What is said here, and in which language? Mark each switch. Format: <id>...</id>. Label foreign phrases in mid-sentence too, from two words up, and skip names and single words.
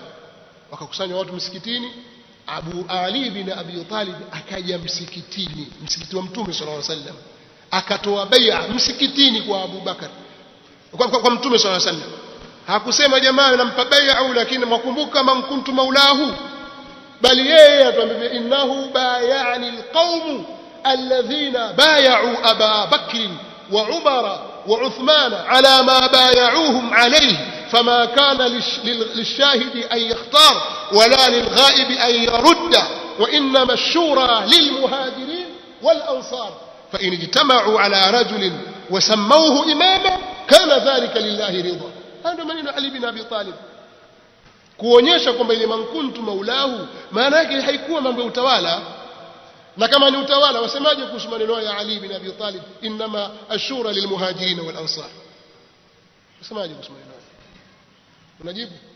<sw>Wakakusanywa watu msikitini. Abu Ali bin Abi Talib akaja msikitini, msikiti wa Mtume</sw> <ar>صلى الله عليه وسلم,</ar> <sw>akatoa bai'a msikitini kwa Abu Bakar, kwa Mtume</sw> <ar>صلى الله عليه وسلم.</ar> <sw>Hakusema jamaa nampa bai'a, lakini mwakumbuka</sw> <ar>من كنت مولاه,</ar> <sw>bali yeye atuambia</sw> <ar>إنه بايعني القوم الذين بايعوا أبا بكر وعمر وعثمان على ما بايعوهم عليه, فما كان للشاهد أن يختار ولا للغائب أن يرد، وإنما الشورى للمهاجرين والأنصار، فإن اجتمعوا على رجل وسموه إماما كان ذلك لله رضا. هذا من علي بن أبي طالب</ar> <sw>kuonyesha kwamba ile</sw> <ar>من كنت مولاه</ar> <sw>maana yake haikuwa mambo ya utawala. Na kama ni utawala, wasemaje kuhusu maneno ya Ali bin Abi Talib,</sw> <ar>إنما الشورى للمهاجرين والأنصار?</ar> <sw>Wasemaje kuhusu maneno? Unajibu?</sw>